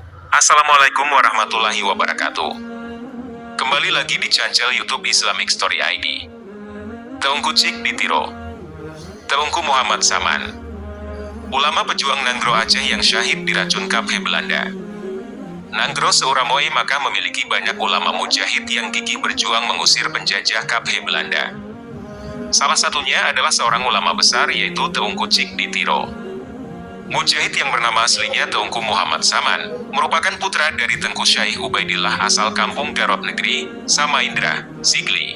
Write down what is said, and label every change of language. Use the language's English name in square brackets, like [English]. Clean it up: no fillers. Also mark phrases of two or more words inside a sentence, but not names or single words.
[Arabic] السلام عليكم ورحمة الله وبركاته. [Indonesian] Kembali lagi di channel YouTube Islamic Story ID. Teungku Cik Ditiro. Teungku Muhammad Saman, ulama pejuang Nanggro Aceh yang syahid diracun Kaphe Belanda. Nanggro Seuramoe maka memiliki banyak ulama mujahid yang gigih berjuang mengusir penjajah Kaphe Belanda. Salah satunya adalah seorang ulama besar yaitu Teungku Cik Ditiro. Mujahid yang bernama aslinya Teungku Muhammad Saman, merupakan putra dari Tengku Syaikh Ubaidillah asal kampung Garut Negeri, Samaindra, Sigli.